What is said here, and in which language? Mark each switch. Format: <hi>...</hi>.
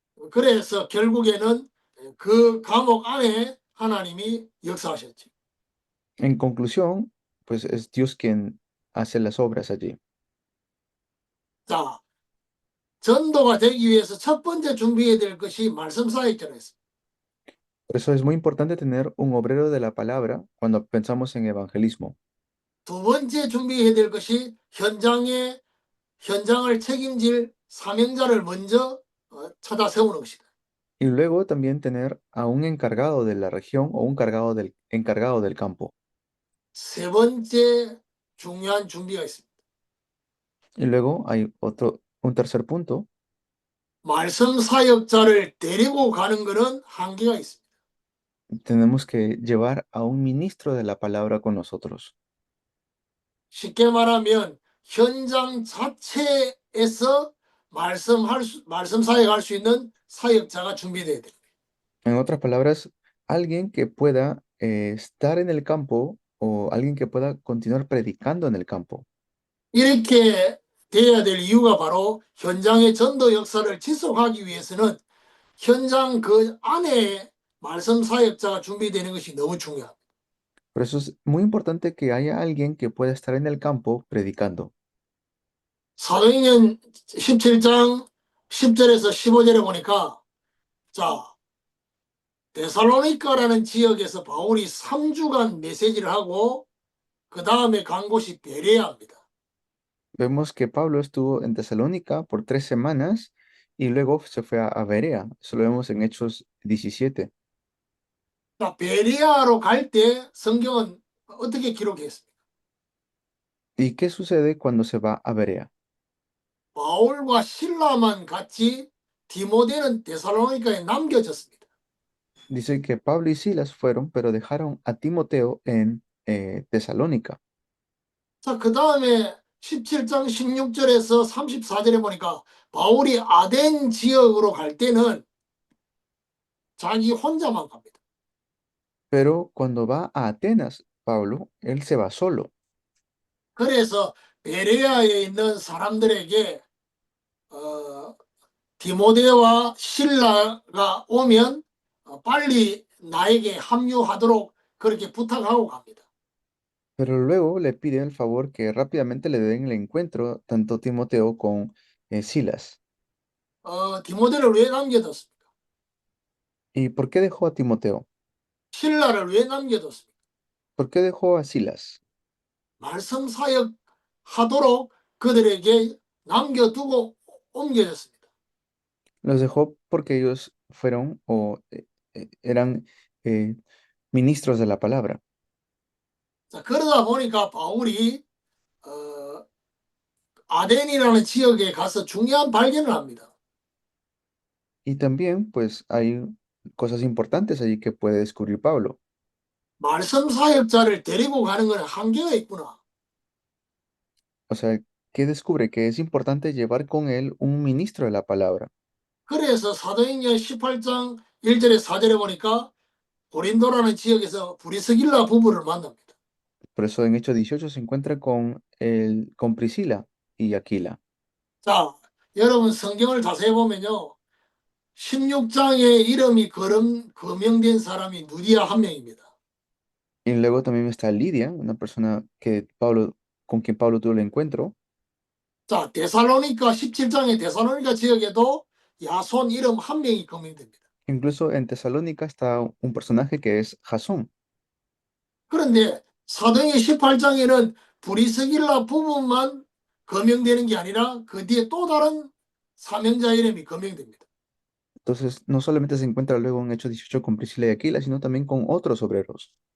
<ko>그래서 결국에는 그 감옥 안에 하나님이 역사하셨죠.</ko> <es>En conclusión, pues es Dios quien hace las obras allí.</es> <ko>자, 전도가 되기 위해서 첫 번째 준비해야 될 것이 말씀 사역자였습니다.</ko> <es>Por eso es muy importante tener un obrero de la palabra cuando pensamos en evangelismo.</es> <ko>두 번째 준비해야 될 것이 현장을 책임질 사명자를 먼저 찾아 세우는 것이다.</ko> <es>Y luego también tener a un encargado de la región o un encargado del campo.</es> <ko>세 번째 중요한 준비가 있습니다.</ko> <es>Y luego hay un tercer punto.</es> <ko>말씀 사역자를 데리고 가는 것은 한계가 있습니다.</ko> <es>Tenemos que llevar a un ministro de la palabra con nosotros.</es> <ko>쉽게 말하면 현장 자체에서 말씀 사역할 수 있는 사역자가 준비돼야 됩니다.</ko> <es>En otras palabras, alguien que pueda estar en el campo o alguien que pueda continuar predicando en el campo.</es> <ko>이렇게 돼야 될 이유가 바로 현장의 전도 역사를 지속하기 위해서는 현장 그 안에 말씀 사역자가 준비되는 것이 너무 중요합니다.</ko> <es>Por eso es muy importante que haya alguien que pueda estar en el campo predicando.</es> <ko>사도행전 17장 10절에서 15절에 보니까 자 데살로니가라는 지역에서 바울이 3주간 메시지를 하고 그 다음에 간 곳이 베레아입니다.</ko> <es>Vemos que Pablo estuvo en Tesalónica por 3 semanas y luego se fue a Berea. Eso lo vemos en Hechos 17.</es> <ko>자, 베레아로 갈 때 성경은 어떻게 기록했습니까?</ko> <es>¿Y qué sucede cuando se va a Berea?</es> <ko>바울과 실라만 같이 디모데는 데살로니가에 남겨졌습니다.</ko> <es>Dice que Pablo y Silas fueron, pero dejaron a Timoteo en Tesalónica.</es> <ko>자, 그 다음에 17장 16절에서 34절에 보니까 바울이 아덴 지역으로 갈 때는 자기 혼자만 갑니다.</ko> <es>Pero cuando va a Atenas, Pablo, él se va solo.</es> <ko>그래서 베레아에 있는 사람들에게 디모데와 실라가 오면 빨리 나에게 합류하도록 그렇게 부탁하고 갑니다.</ko> <es>Pero luego le pide el favor que rápidamente le den el encuentro tanto Timoteo con Silas.</es> <ko>디모데를 왜 남겨뒀습니까?</ko> <es>¿Y por qué dejó a Timoteo?</es> <ko>실라를 왜 남겨뒀습니까?</ko> <es>¿Por qué dejó a Silas?</es> <ko>말씀 사역 하도록 그들에게 남겨두고 옮겨졌습니다.</ko> <es>Los dejó porque ellos fueron o eran ministros de la palabra.</es> <ko>자, 그러다 보니까 바울이 아덴이라는 지역에 가서 중요한 발견을 합니다.</ko> <es>Y también, pues, hay cosas importantes allí que puede descubrir Pablo.</es> <ko>말씀 사역자를 데리고 가는 건 한계가 있구나.</ko> <es>O sea, que descubre que es importante llevar con él un ministro de la palabra.</es> <ko>그래서 사도행전 18장 1절에 4절에 보니까 고린도라는 지역에서 브리스길라 부부를 만납니다.</ko> <es>Por eso en Hechos 18 se encuentra con Priscila y Aquila.</es> <ko>자, 여러분 성경을 자세히 보면요. 16장에 이름이 거명된 사람이 누디아 한 명입니다.</ko> <es>Y luego también está Lidia, una persona con quien Pablo tuvo el encuentro.</es> <ko>자, 데살로니가 17장의 데살로니가 지역에도 야손 이름 한 명이 거명됩니다.</ko> <es>Incluso en Tesalónica está un personaje que es Jasón.</es> <ko>그런데 사도행전 18장에는 브리스길라 부부만 거명되는 게 아니라 그 뒤에 또 다른 사명자 이름이 거명됩니다.</ko> <es>Entonces, no solamente se encuentra luego en Hechos 18 con Priscila y Aquila, sino también con otros obreros.</es>